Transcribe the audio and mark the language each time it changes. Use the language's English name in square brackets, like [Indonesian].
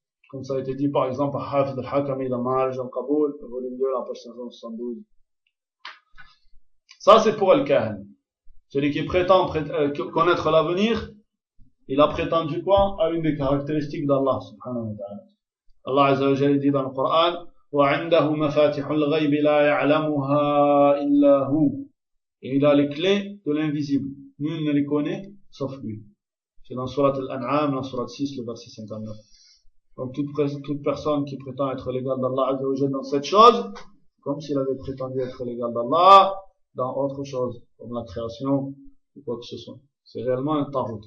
[French] Comme ça a été dit par exemple à Hafid al-Hakami dans Ma'arij al-Qabul, volume 2, la page 572. Ça, c'est pour le kahin. Celui qui prétend connaître l'avenir, il a prétendu quoi? À une des caractéristiques d'Allah, subhanahu wa ta'ala. Allah Azzawajal dit dans le Coran, [Arabic] وَعِنْدَهُ مَفَاتِحُ الْغَيْبِ لَا يَعْلَمُهَا إِلَّا هُوَ. [French] Et il a les clés de l'invisible. Nul ne les connaît, sauf lui. C'est dans Sourate Al-An'am, dans Sourate 6, le verset 59. Donc toute personne qui prétend être l'égal d'Allah Azzawajal dans cette chose, comme s'il avait prétendu être l'égal d'Allah dans autre chose, comme la création ou quoi que ce soit. C'est réellement un tarot.